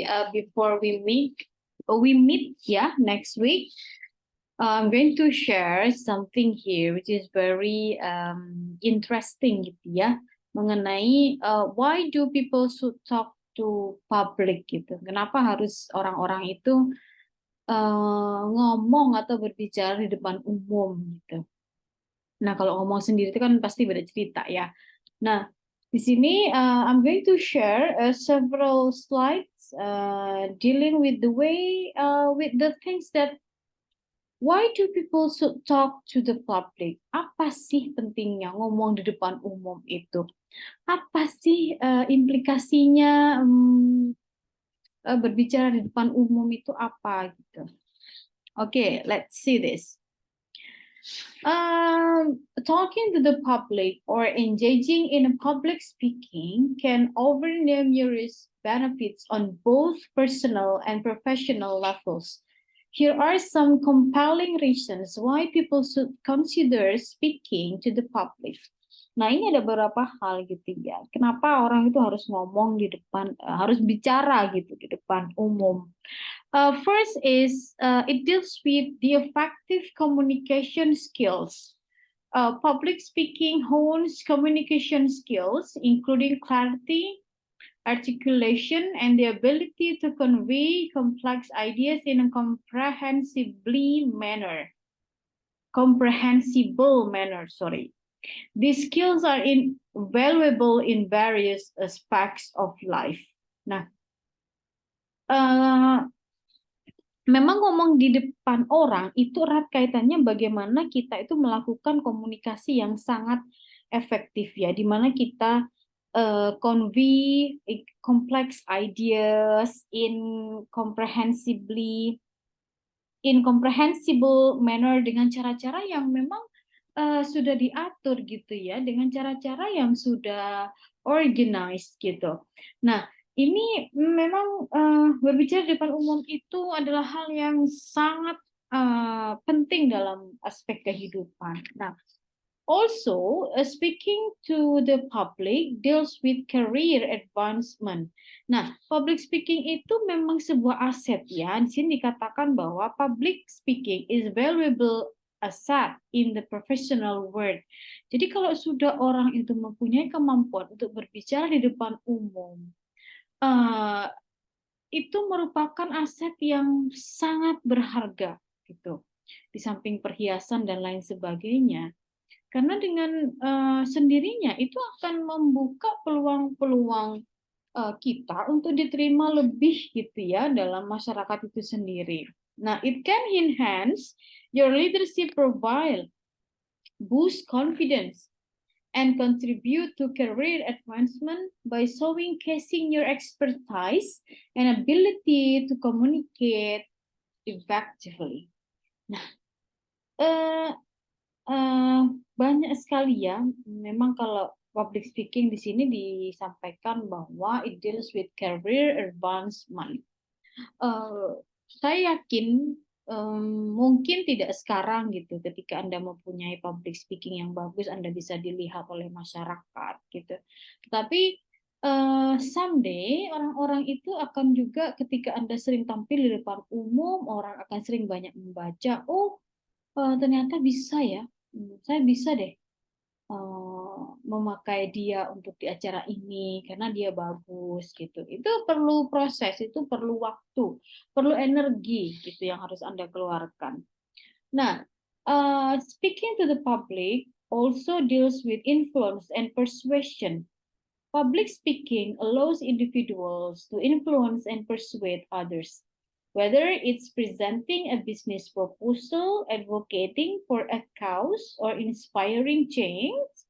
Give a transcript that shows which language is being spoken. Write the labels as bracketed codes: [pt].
[en] Before we meet, yeah, next week. I'm going to share something here, which is very interesting, [id] gitu ya, mengenai [en] why do people should talk to public [id] gitu. Kenapa harus orang-orang itu ngomong atau berbicara di depan umum gitu. Nah, kalau ngomong sendiri itu kan pasti beda cerita ya. Nah, di sini [en] I'm going to share several slides dealing with the way with the things that why do people should talk to the public? [id] Apa sih pentingnya ngomong di depan umum itu? Apa sih implikasinya berbicara di depan umum itu apa gitu? [en] Oke, let's see this. Talking to the public or engaging in public speaking can offer numerous benefits on both personal and professional levels. Here are some compelling reasons why people should consider speaking to the public. [id] Nah, ini ada beberapa hal gitu ya. Kenapa orang itu harus ngomong di depan, harus bicara gitu di depan umum. [en] First is it deals with the effective communication skills. Public speaking hones communication skills, including clarity, articulation, and the ability to convey complex ideas in a comprehensible manner. Sorry. These skills are invaluable in various aspects of life. [id] Nah, uh, memang ngomong di depan orang itu erat kaitannya bagaimana kita itu melakukan komunikasi yang sangat efektif ya, di mana kita [en] convey complex ideas incomprehensible manner [id] dengan cara-cara yang memang sudah diatur gitu ya, dengan cara-cara yang sudah organized gitu. Nah, ini memang berbicara di depan umum itu adalah hal yang sangat penting dalam aspek kehidupan. [en] Nah, also, speaking to the public deals with career advancement. [id] Nah, public speaking itu memang sebuah aset ya. Di sini dikatakan bahwa [en] public speaking is valuable asset in the professional world. [id] Jadi kalau sudah orang itu mempunyai kemampuan untuk berbicara di depan umum, eh, itu merupakan aset yang sangat berharga gitu. Di samping perhiasan dan lain sebagainya. Karena dengan sendirinya itu akan membuka peluang-peluang kita untuk diterima lebih gitu ya dalam masyarakat itu sendiri. [en] Nah, it can enhance your leadership profile, boost confidence, and contribute to career advancement by showcasing your expertise and ability to communicate effectively. [id] Nah, eh, banyak sekali ya. Memang kalau public speaking di sini disampaikan bahwa [en] it deals with career advancement. [id] Eh, saya yakin mungkin tidak sekarang gitu. Ketika Anda mempunyai public speaking yang bagus, Anda bisa dilihat oleh masyarakat gitu. Tetapi someday orang-orang itu akan juga ketika Anda sering tampil di depan umum, orang akan sering banyak membaca. Oh, ternyata bisa ya. Saya bisa deh memakai dia untuk di acara ini karena dia bagus gitu. Itu perlu proses, itu perlu waktu, perlu energi gitu yang harus Anda keluarkan. [en] Nah, speaking to the public also deals with influence and persuasion. Public speaking allows individuals to influence and persuade others, whether it's presenting a business proposal, advocating for a cause, or inspiring change.